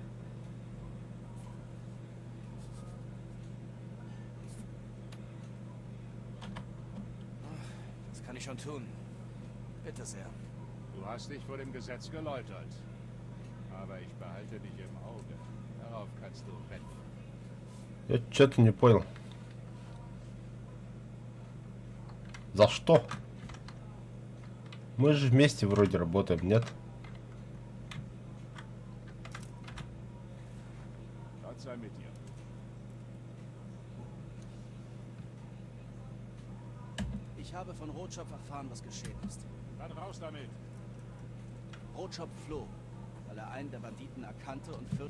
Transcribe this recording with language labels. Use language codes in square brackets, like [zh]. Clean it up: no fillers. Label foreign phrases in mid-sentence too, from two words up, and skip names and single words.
[de] Das kann ich schon tun. Bitte sehr. Du hast dich vor dem Gesetz geläutert. Aber ich behalte dich im Auge. Darauf kannst du wetten. [ru] Я что-то не понял. За что? Мы же вместе вроде работаем, нет? [de] Gott sei mit dir. Ich habe von Rotschopf erfahren, was geschehen ist. Dann raus damit. Rotschopf floh, weil er einen der Banditen erkannte und führte...